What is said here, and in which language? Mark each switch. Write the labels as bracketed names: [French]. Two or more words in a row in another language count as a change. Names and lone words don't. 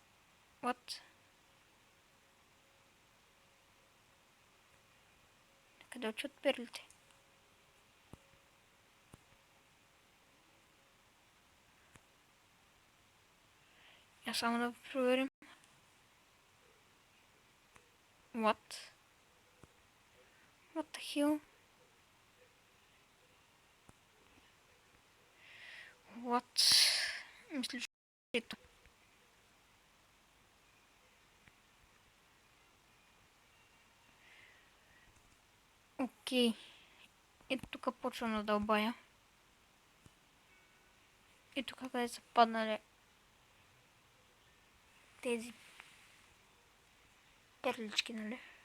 [Bulgarian] What? Къде учат перлите? Я само да проверим. [English] What? What the hell? What? [Bulgarian] Мисля, че ето. Окей. Ето тук почвам да дълбая. И тук къде са паднали тези перлички, нали?